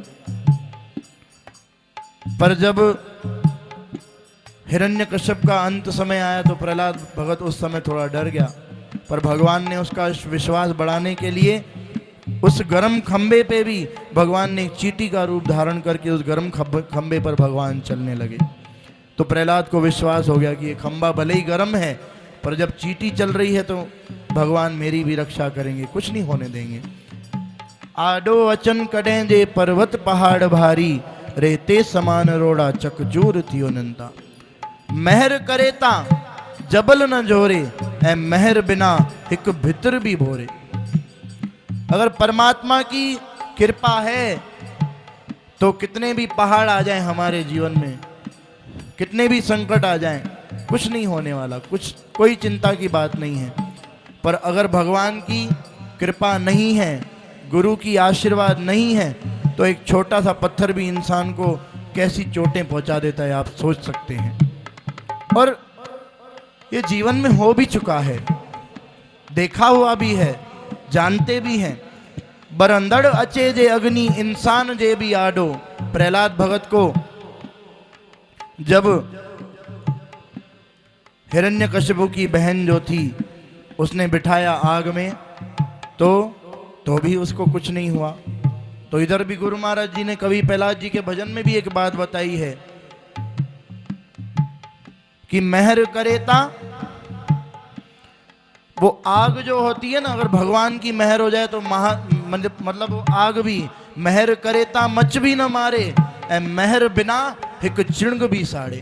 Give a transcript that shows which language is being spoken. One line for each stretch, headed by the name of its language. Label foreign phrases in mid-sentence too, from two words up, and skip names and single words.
Hindi: पर जब हिरण्यकश्यप का अंत समय आया तो प्रहलाद भगत उस समय थोड़ा डर गया, पर भगवान ने उसका विश्वास बढ़ाने के लिए उस गर्म खंबे पे भी भगवान ने एक चींटी का रूप धारण करके उस गर्म खंबे पर भगवान चलने लगे। तो प्रहलाद को विश्वास हो गया कि ये खंबा भले ही गर्म है, पर जब चींटी चल रही है तो भगवान मेरी भी रक्षा करेंगे, कुछ नहीं होने देंगे।
Sindhi: आडो अचन कडें जे पर्वत पहाड़ भारी, रेते समान रोड़ा चकचूर थियो नंता। महर करेता जबल न जोरे, ऐ महर बिना एक भितर भी भोरे।
Hindi: अगर परमात्मा की कृपा है तो कितने भी पहाड़ आ जाएं हमारे जीवन में, कितने भी संकट आ जाएं, कुछ नहीं होने वाला, कोई चिंता की बात नहीं है। पर अगर भगवान की कृपा नहीं है, गुरु की आशीर्वाद नहीं है, तो एक छोटा सा पत्थर भी इंसान को कैसी चोटें पहुंचा देता है, आप सोच सकते हैं। और ये जीवन में हो भी चुका है, देखा हुआ भी है, जानते भी हैं।
Sindhi: बरंदड़ अचे जे अग्नि इंसान जे भी आडो।
Hindi: प्रहलाद भगत को जब हिरण्यकश्यप की बहन जो थी उसने बिठाया आग में, तो भी उसको कुछ नहीं हुआ। तो इधर भी गुरु महाराज जी ने कवि पहलाज जी के भजन में भी एक बात बताई है कि
Sindhi: महर करेता,
Hindi: वो आग जो होती है ना, अगर भगवान की महर हो जाए तो मतलब वो आग भी
Sindhi: महर करेता मच भी न मारे, ए महर बिना एक चिंग भी साड़े।